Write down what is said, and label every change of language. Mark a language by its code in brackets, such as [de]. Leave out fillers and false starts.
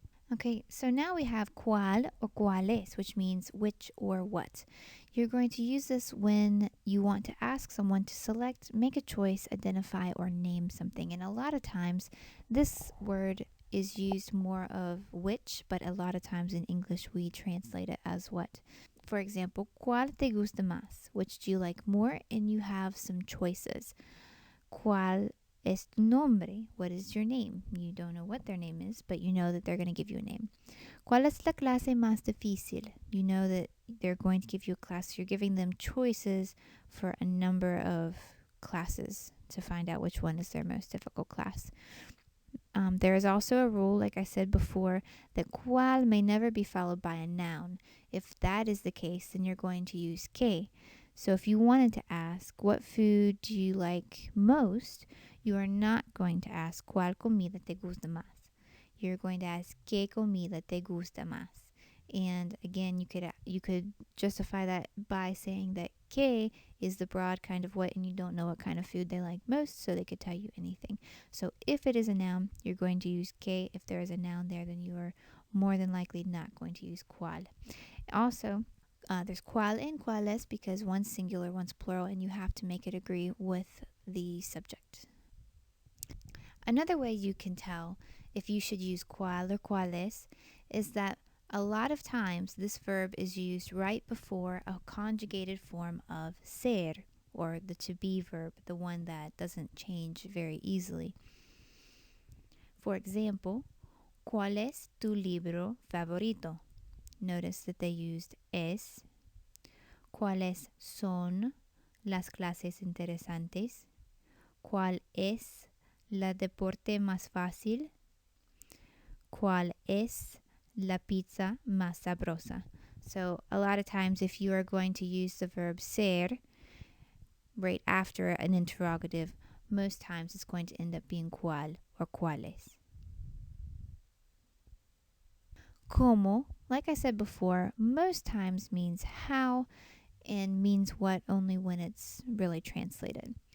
[en] Okay, so now we have cuál or cuáles, which means which or what. You're going to use this when you want to ask someone to select, make a choice, identify, or name something. And a lot of times, this word is used more of which, but a lot of times in English we translate it as what. [es] For example, ¿cuál te gusta más? [en] Which do you like more? And you have some choices. [es] ¿Cuál es tu nombre? [en] What is your name? You don't know what their name is, but you know that they're going to give you a name. [es] ¿Cuál es la clase más difícil? [en] You know that they're going to give you a class. You're giving them choices for a number of classes to find out which one is their most difficult class. There is also a rule, like I said before, that cuál may never be followed by a noun. If that is the case, then you're going to use que. So if you wanted to ask, what food do you like most? You are not going to ask, [es] ¿cuál comida te gusta más? [en] You're going to ask, [es] ¿qué comida te gusta más? [en] And again, you could justify that by saying that que is the broad kind of what, and you don't know what kind of food they like most, so they could tell you anything. So if it is a noun, you're going to use que. If there is a noun there, then you are more than likely not going to use cuál. Also, there's cuál and cuáles because one's singular, one's plural, and you have to make it agree with the subject. Another way you can tell if you should use cuál or cuáles is that a lot of times this verb is used right before a conjugated form of ser, or the to be verb, the one that doesn't change very easily. For example, [es] ¿cuál es tu libro favorito? [en] Notice that they used es. [es] ¿Cuáles son las clases interesantes? ¿Cuál es la deporte más fácil? ¿Cuál es la pizza más sabrosa? [en] So a lot of times if you are going to use the verb ser right after an interrogative, most times it's going to end up being cuál or cuáles. Como, like I said before, most times means how and means what only when it's really translated.